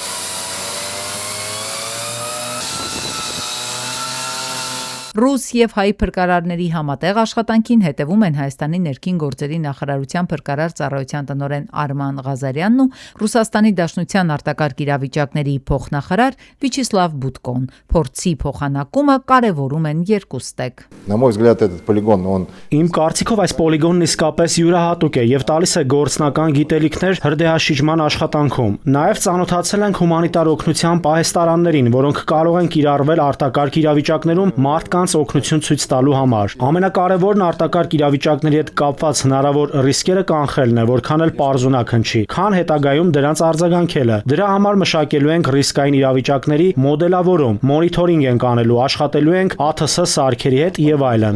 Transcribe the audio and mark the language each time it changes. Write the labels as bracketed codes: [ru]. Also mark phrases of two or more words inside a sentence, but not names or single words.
[hy] Ռուս եւ հայ փրկարարների համատեղ աշխատանքին հետևում են Հայաստանի ներքին գործերի նախարարության փրկարար ծառայության տնօրեն Արման Ղազարյանն ու Ռուսաստանի Դաշնության արտակարգ իրավիճակների փոխնախարար Վիչիսլավ Բուտկոն։ Փորձի փոխանակումը կարևորում են երկու ստեկ։ [ru] На мой взгляд, этот полигон, он [hy] Իմ կարծիքով այս պոլիգոնն իսկապես յուրահատուկ է եւ տալիս է գործնական գիտելիքներ հրդեհաշիջման աշխատանքում։ Նաեւ ծանոթացել ենք հումանիտար օգնության պահեստարաններին, որոնք կարող են կիրառվել արտակարգ իրավիճակներում մարդկանց օգնություն ցույց տալու համար։ Ամենակարևորն արտակարգ իրավիճակների հետ կապված հնարավոր ռիսկերը կանխելն է, որքան էլ պարզունակ հնչի, քան հետագայում դրանց արձագանքելը։ Դրա համար մշակելու ենք ռիսկային իրավիճակների մոդելավորում, մոնիթորինգ ենք անելու, աշխատելու ենք ԱԹՍ սարքերի հետ եւ այլն։